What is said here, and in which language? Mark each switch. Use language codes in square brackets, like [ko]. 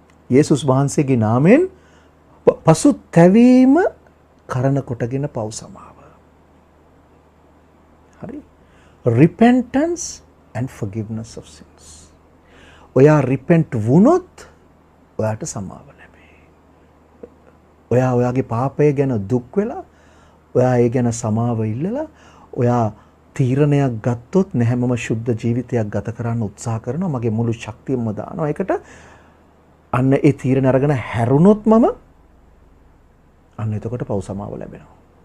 [si] යේසුස් වහන්සේගේ නාමයෙන් පසුතැවීම කරන කොටගෙන පව් සමාව. හරි. [en] Repentance and forgiveness of sins. [si] ඔයා repent වුණොත් ඔයාට සමාව ලැබේ. ඔයා ඔයාගේ පාපය ගැන දුක් වෙලා ඔයා ඒ ගැන සමාව ඉල්ලලා ඔයා තීරණයක් ගත්තොත් නැහැ මම ශුද්ධ ජීවිතයක් ගත කරන්න උත්සාහ කරනවා මගේ මුළු ශක්තියම දානවා ඒකට අන්න ඒ තීරණ අරගෙන හැරුණොත් මම අන්න එතකොට පව් සමාව ලැබෙනවා.